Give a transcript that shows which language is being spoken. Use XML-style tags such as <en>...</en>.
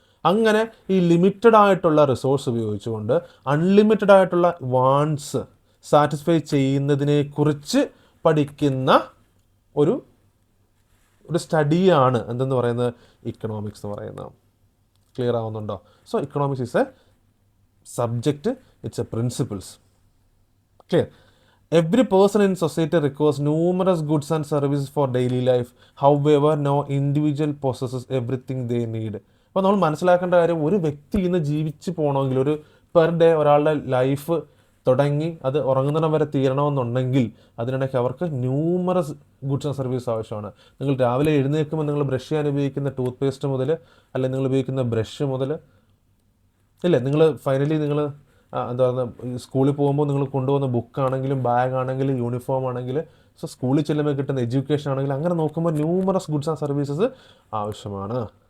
<ml>അങ്ങനെ ഈ ലിമിറ്റഡ് ആയിട്ടുള്ള റിസോഴ്സ് ഉപയോഗിച്ചുകൊണ്ട് അൺലിമിറ്റഡ് ആയിട്ടുള്ള വാണ്ട്സ് സാറ്റിസ്ഫൈ ചെയ്യുന്നതിനെക്കുറിച്ച് പഠിക്കുന്ന ഒരു സ്റ്റഡിയാണ് എന്തെന്ന് പറയുന്നത് ഇക്കണോമിക്സ് എന്ന് പറയുന്നത്. ക്ലിയർ ആവുന്നുണ്ടോ?</ml> <en>So economics is a subject, it's a principles. Clear? Every person in society requires numerous goods and services for daily life. However, no individual possesses everything they need.</en> <ml>അപ്പോൾ നമ്മൾ മനസ്സിലാക്കേണ്ട കാര്യം, ഒരു വ്യക്തി ഇന്ന് ജീവിച്ച് പോകണമെങ്കിൽ, ഒരു പെർ ഡേ ഒരാളുടെ ലൈഫ് തുടങ്ങി അത് ഉറങ്ങുന്നിടം വരെ തീരണമെന്നുണ്ടെങ്കിൽ അതിനിടയ്ക്ക് അവർക്ക് ന്യൂമറസ് ഗുഡ്സ് ആൻഡ് സർവീസ് ആവശ്യമാണ്. നിങ്ങൾ രാവിലെ എഴുന്നേൽക്കുമ്പോൾ നിങ്ങൾ ബ്രഷ് ചെയ്യാൻ ഉപയോഗിക്കുന്ന ടൂത്ത് പേസ്റ്റ് മുതൽ, അല്ലെങ്കിൽ നിങ്ങൾ ഉപയോഗിക്കുന്ന ബ്രഷ് മുതൽ, ഇല്ലേ, നിങ്ങൾ ഫൈനലി നിങ്ങൾ എന്താ പറയുക, സ്കൂളിൽ പോകുമ്പോൾ നിങ്ങൾ കൊണ്ടുപോകുന്ന ബുക്കാണെങ്കിലും ബാഗാണെങ്കിലും യൂണിഫോം ആണെങ്കിൽ, സോ സ്കൂളിൽ ചെല്ലുമ്പോൾ കിട്ടുന്ന എഡ്യൂക്കേഷൻ ആണെങ്കിലും, അങ്ങനെ നോക്കുമ്പോൾ ന്യൂമറസ് ഗുഡ്സ് ആൻഡ് സർവീസസ് ആവശ്യമാണ്.</ml>